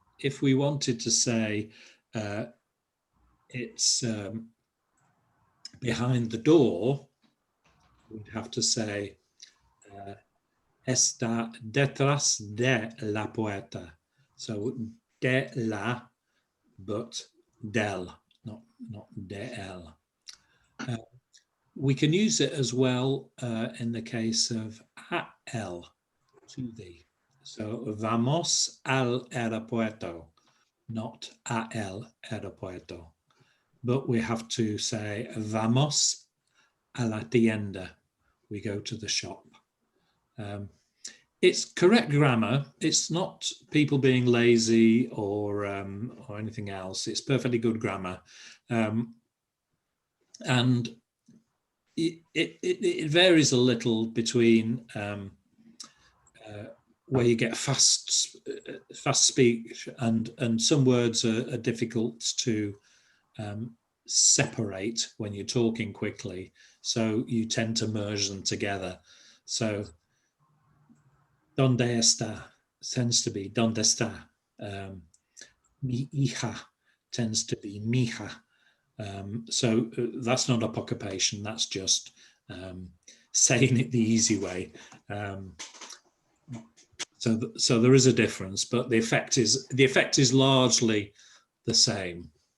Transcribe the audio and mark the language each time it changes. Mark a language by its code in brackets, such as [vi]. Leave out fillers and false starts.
[en] If we wanted to say it's behind the door, we'd have to say [es] está detrás de la puerta. [en] So de la, but del, not de el. We can use it as well in the case of a el, to the. [es] So vamos al aeropuerto, not a el aeropuerto. [en] But we have to say [es] vamos a la tienda. [en] We go to the shop. It's correct grammar. It's not people being lazy or anything else. It's perfectly good grammar. And it varies a little between where you get fast speech and some words are difficult to separate when you're talking quickly. So you tend to merge them together. So [es] donde está [en] tends to be donde está. [es] Mi hija [en] tends to be mija. So that's not apocompation. That's just saying it the easy way. So there is a difference, but the effect is largely the same.